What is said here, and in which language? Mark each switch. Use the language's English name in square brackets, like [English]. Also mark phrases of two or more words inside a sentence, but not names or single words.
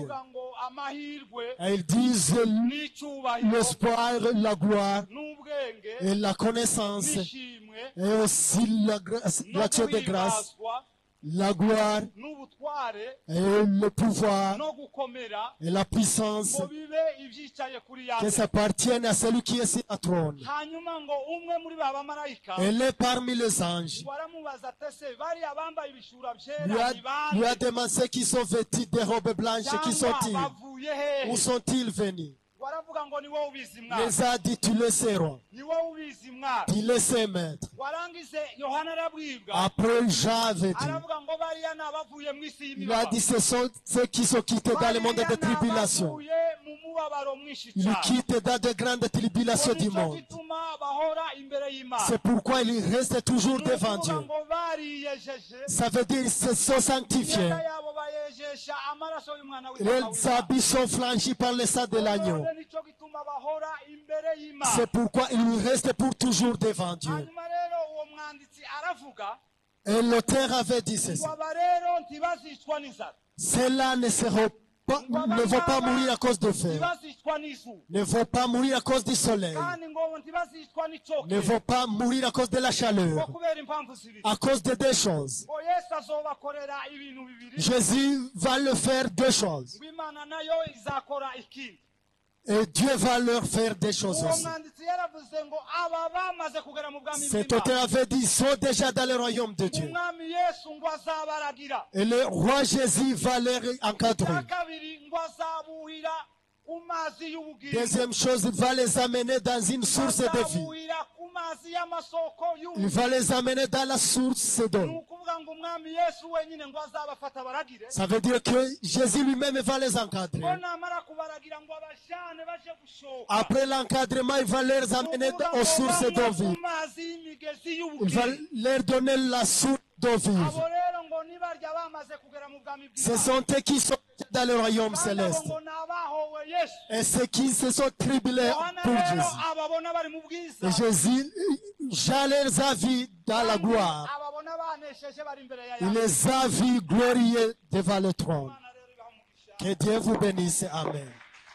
[Kinyarwanda] bakavuga ngo amahirwe [French] Et ils disent [Kinyarwanda] n'icyubahiro [French] l'espoir, la gloire [Kinyarwanda] n'ubwenge [French] et la connaissance, [Kinyarwanda] n'ishimwe [French] et aussi [Kinyarwanda] no [French] l'action de grâce, [Kinyarwanda] guhimbazwa [French] la gloire [Kinyarwanda] n'ubutware [French] et le pouvoir [Kinyarwanda] no gukomera [French] et la puissance [Kinyarwanda] ngo bibe ibyicaye kuri ya [French] qui [Kinyarwanda] ntebe. [French] s'appartiennent à celui qui est sur la trône. [Kinyarwanda] Hanyuma ngo umwe muri ba bamarayika [French] Elle est parmi les anges. [Kinyarwanda] ngo aramubaza ati, ese bariya bambaye ibishura [French] Lui [Kinyarwanda] byera [French] a, [Kinyarwanda] ni [French] lui a [Kinyarwanda] bande [French] demandé ceux qui sont vêtus de robes blanches, qui [Kinyarwanda] cyangwa [French] sont-ils? [Kinyarwanda] bavuye hehe? [French] Où sont-ils venus? [Kinyarwanda] ngo aravuga ngo ni wowe ubizi mwana, [French] Les a dit, tu le sais, roi. [Kinyarwanda] ni wowe ubizi mwana. [French] Tu le sais, maître. [Kinyarwanda] Warangize Yohana arabwibwa, [French] Après, Jean avait dit, [Kinyarwanda] aravuga ngo bariya ni abavuye mu isi [French] il a dit, [Kinyarwanda] y'imibabaro, [French] ce sont ceux qui sont quittés dans le monde [Kinyarwanda] bariya [French] de [Kinyarwanda] ni [French] tribulation. [Kinyarwanda] abavuye mu mubabaro mwinshi [French] Ils [Kinyarwanda] cyane. [French] quittent dans de grandes tribulations du [Kinyarwanda] Nicyo [French] monde. [Kinyarwanda] gituma bahora imbere y'Imana. [French] C'est pourquoi ils restent toujours devant Dieu. [Kinyarwanda] ngo bariyejeje, [French] Ça veut dire qu'ils se sont sanctifiés. [Kinyarwanda] imyenda yabo bayejesha amaraso y'umwana [French] Les [Kinyarwanda] w'Imana. [French] habits sont franchis par le sang de l'agneau. [Kinyarwanda] Nicyo gituma bahora imbere y'Imana. [French] C'est pourquoi ils restent pour toujours devant Dieu. [Kinyarwanda] Hanyuma rero uwo mwanditsi aravuga [French] Et l'auteur avait dit ceci. [Kinyarwanda] ngo aba rero ntibazicwa n'inzara, [French] Ceux-là ne vont pas mourir à cause de feu. [Kinyarwanda] ntibazicwa n'izuba, [French] Ne vont pas mourir à cause du soleil. [Kinyarwanda] kandi ngo ntibazicwa [French] Ne [Kinyarwanda] n'icoke, [French] vont pas mourir à cause de la [Kinyarwanda] ngo [French] chaleur. [Kinyarwanda] kubera impamvu zibiri. [French] À cause de deux choses. [Kinyarwanda] ngo yesu azobakorera ibintu bibiri [French] Jésus va leur faire deux choses. [Kinyarwanda] ngo imana nayo izakora ikindi. [French] Et Dieu va leur faire des choses [Kinyarwanda] uwo [French] aussi. [Kinyarwanda] mwanditsi yaravuze ngo aba bamaze kugera mu bwami [French] Cet [Kinyarwanda] bw'Imana. [French] auteur avait dit, ils sont déjà dans le royaume de Dieu. [Kinyarwanda] umwami yesu ngo azabaragira. [French] Et le roi Jésus va les encadrer. [Kinyarwanda] icya kabiri ngo azabuhira ku mazi y'ubugingo. [French] Deuxième chose, il va les amener dans une source de vie. [Kinyarwanda] azabuhira ku mazi y'amasoko [French] Il [Kinyarwanda] y'ubugingo. [French] va les amener dans la source [Kinyarwanda] ni [French] d'eau. [Kinyarwanda] ukuvuga ngo umwami yesu wenyine ngo azabafata baragire. [French] Ça veut dire que Jésus lui-même va les [Kinyarwanda] ngo [French] encadrer. [Kinyarwanda] namara kubaragira ngo abajane baje gushoka. [French] Après l'encadrement, il va les amener aux sources d'eau vive. [Kinyarwanda] ku mazi y'imigezi [French] Il va [Kinyarwanda] y'ubugingo. [French] leur donner la source d'eau [Kinyarwanda] abo [French] vive. [Kinyarwanda] rero ngo nibarya bamaze kugera mu bwami [French] Ce [Kinyarwanda] bw'Imana. [French] sont eux qui sont dans le royaume [Kinyarwanda] kandi abo [French] céleste. [Kinyarwanda] ngo ni abahowe yesu. [French] Et ceux qui se sont tribulés [Kinyarwanda] yohana [French] pour [Kinyarwanda] rero [French] Jésus. [Kinyarwanda] ababona bari mu bwiza. [French] Et Jésus, Jean les a vus dans la gloire. [Kinyarwanda] ababona banesheje bari imbere ya [French] Il [Kinyarwanda] Yesu. [French] les a vus glorieux devant le trône. [Kinyarwanda] Imana rero ibaha umugisha. [French] Que Dieu vous bénisse. Amen.